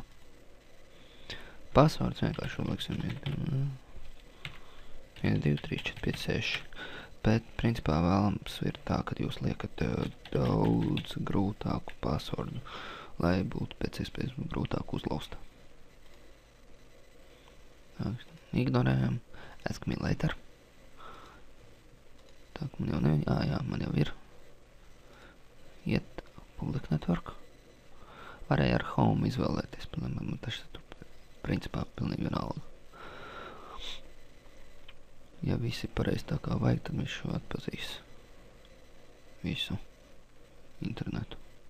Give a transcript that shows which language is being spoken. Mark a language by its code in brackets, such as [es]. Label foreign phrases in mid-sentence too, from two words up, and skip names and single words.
[lv] Pasvārds vienkārši uzliksim 1, 2, 3, 4, 5, 6. Bet, principā, vēlams ir tā, ka jūs liekat daudz grūtāku pasvordu, lai būtu pēc iespējas grūtāk uzlauzt. Ignorējam. [en] Ask me later. [lv] Tā, man jau nevajag. Jā, man jau ir. Iet [en] public network. [lv] Varēja ar home izvēlēties, man tas principā pilnīgi vienalga. Ja visi pareizi tā kā vajag, tad viņš šo atpazīs visu internetu.